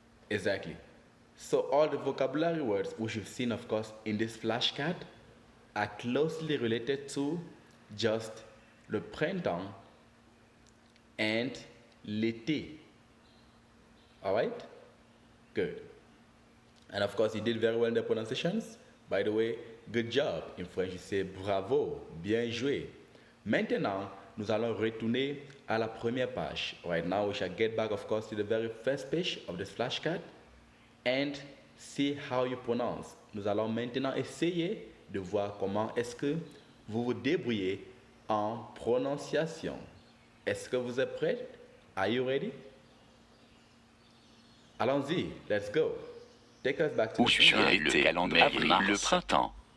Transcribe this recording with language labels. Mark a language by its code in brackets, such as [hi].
[en] Exactly. So all the vocabulary words which you've seen, of course, in this flashcard are closely related to just le printemps and l'été. All right? Good. And of course, you did very well in the pronunciations. By the way, good job. In French, you say [fr] bravo, bien joué. Maintenant, nous allons retourner à la première page. [en] Right now, we shall get back, of course, to the very first page of this flashcard and see how you pronounce [fr] nous allons maintenant essayer de voir comment est-ce que vous vous débrouillez en prononciation. Est-ce que vous êtes prêts? [en] Are you ready? [fr] Allons-y, [en] let's go. Take us back to [fr] Août, [en] the [fr] juin, [en] sentence. [fr] le calendrier, avril, le printemps.